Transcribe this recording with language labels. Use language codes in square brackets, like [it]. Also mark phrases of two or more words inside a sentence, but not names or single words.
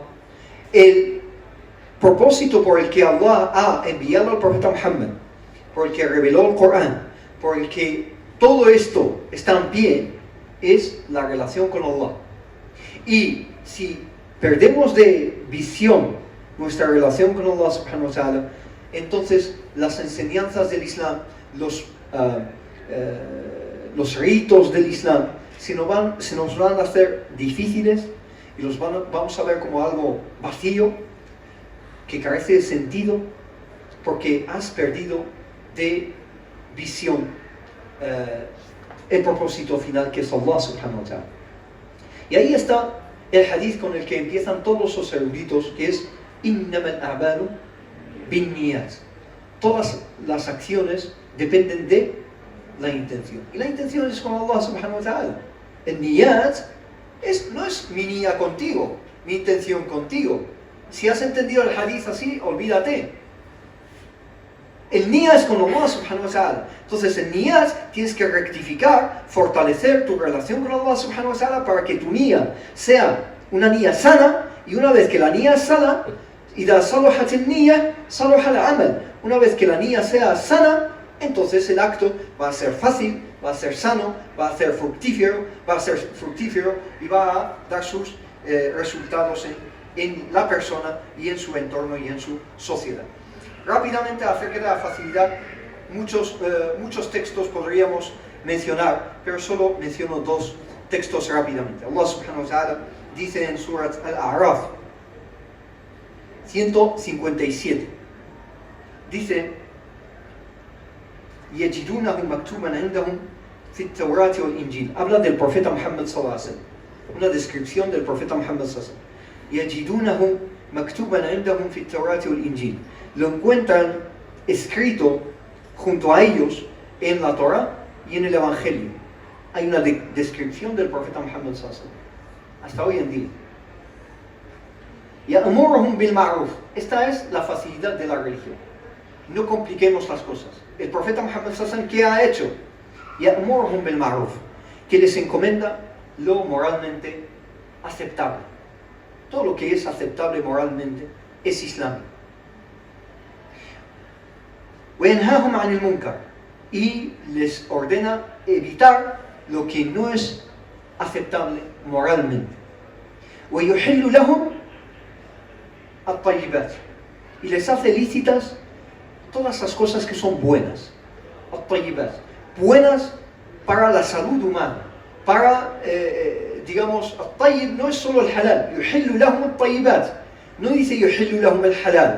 [es] El propósito por el que Allah ha enviado al profeta Muhammad, por el que reveló el Corán, por el que todo esto está en pie, es la relación con Allah. Y si perdemos de visión nuestra relación con Allah [ar] سبحانه وتعالى, [es] entonces las enseñanzas del Islam, los ritos del Islam se nos van a hacer difíciles y vamos a ver como algo vacío, que carece de sentido, porque has perdido de visión el propósito final, que es Allah [ar] سبحانه وتعالى. [es] Y ahí está el hadith con el que empiezan todos los eruditos, que es [ar] إنما الأعمال بالنيات. [es] Todas las acciones dependen de la intención. Y la intención es con Allah [ar] سبحانه وتعالى. [es] El niyat no es mi niyya contigo, mi intención contigo. Si has entendido el hadith así, olvídate. El niyat es con Allah [ar] سبحانه وتعالى. [es] Entonces el niyat tienes que rectificar, fortalecer tu relación con Allah [ar] سبحانه وتعالى [es] para que tu niyat sea una niyat sana. Y una vez que la niyat es sana, [ar] إذا صلحت النية صلح العمل. [es] Una vez que la niyat sea sana, entonces el acto va a ser fácil, va a ser sano, va a ser fructífero y va a dar sus resultados en la persona y en su entorno y en su sociedad. Rápidamente, acerca de la facilidad, muchos textos podríamos mencionar, pero solo menciono 2 textos rápidamente. [ar] Allah سبحانه وتعالى [es] dice en Surat Al-A'raf 157, dice: [ar] يجدونه مكتوبا عندهم في التوراة والإنجيل. [es] Habla del profeta Muhammad [ar] صلى الله عليه وسلم, [es] una descripción del profeta Muhammad [ar] صلى الله عليه وسلم. يجدونه مكتوبا عندهم في التوراة والإنجيل. [es] Lo encuentran escrito junto a ellos en la Torah y en el Evangelio. Hay una descripción del profeta Muhammad [ar] صلى الله عليه وسلم [es] hasta hoy en día. [ar] يأمرهم بالمعروف. [es] Esta es la facilidad de la religión. No compliquemos las cosas. El profeta Muhammad [ar] صلى الله عليه وسلم, [es] ¿qué ha hecho? [ar] يأمرهم بالمعروف, [es] que les encomienda lo moralmente aceptable. Todo lo que es aceptable moralmente es islámico. [ar] وينهاهم عن المنكر, [es] y les ordena evitar lo que no es aceptable moralmente. [ar] وَيُحِلُّ لَهُمْ الطَّيِّبَاتِ, [es] y les hace lícitas todas las cosas que son buenas. الطَّيِّبَاتِ, buenas para la salud humana, para, digamos, الطيب no es solo el halal, [ar] يُحِلُّ لَهُمْ الطَّيِّبَاتِ, [es] no dice [ar] يُحِلُّ لَهُمْ [es] el halal.